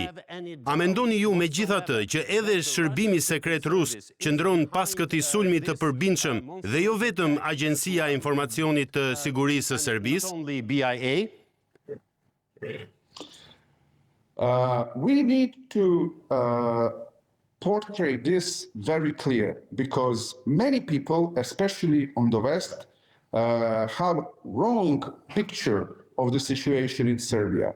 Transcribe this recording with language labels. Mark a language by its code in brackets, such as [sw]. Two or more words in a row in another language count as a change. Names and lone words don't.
[sq] A mendoni ju megjithatë që edhe shërbimi sekret rus qëndron pas këtij sulmi të përbindshëm dhe jo vetëm Agjencia e Informacionit të Sigurisë së Serbisë? [en] We need to portray this very clear, because many people, especially on the West, have wrong picture of the situation in Serbia.